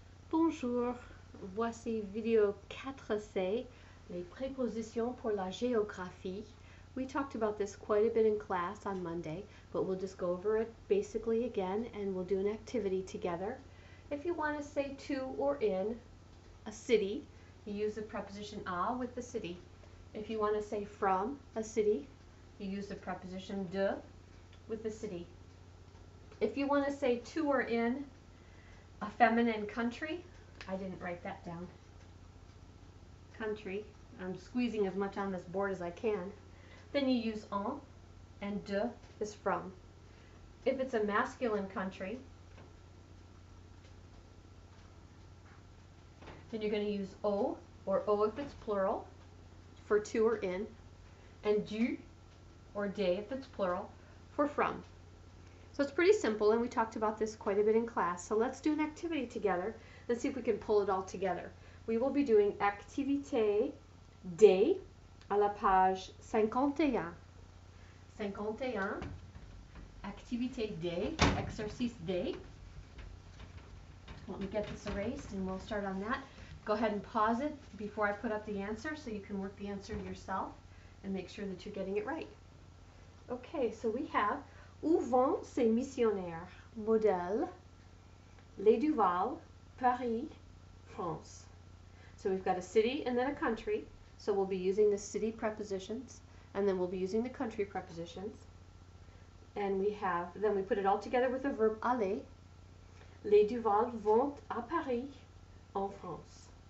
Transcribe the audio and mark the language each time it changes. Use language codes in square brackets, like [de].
[fr] Bonjour, voici vidéo 4C, les prépositions pour la géographie. [en] We talked about this quite a bit in class on Monday, but we'll just go over it basically again and we'll do an activity together. If you want to say to or in a city, you use the preposition a with the city. If you want to say from a city, you use the preposition de with the city. If you want to say to or in a feminine country, I didn't write that down. Country. I'm squeezing as much on this board as I can. Then you use en, and de is from. If it's a masculine country, then you're going to use o, or o if it's plural, for to or in, and du, or de if it's plural, for from. So it's pretty simple, and we talked about this quite a bit in class. So let's do an activity together and see if we can pull it all together. We will be doing [fr] activité D à la page 51. 51, activité D, exercice D. [en] Let me get this erased and we'll start on that. Go ahead and pause it before I put up the answer so you can work the answer yourself and make sure that you're getting it right. Okay, so we have [fr] Où vont ces missionnaires? Modèle, Les Duval, Paris, France. [en] So we've got a city and then a country. So we'll be using the city prepositions and then we'll be using the country prepositions. And then we put it all together with the verb aller. [fr] Les Duval vont à Paris, en France.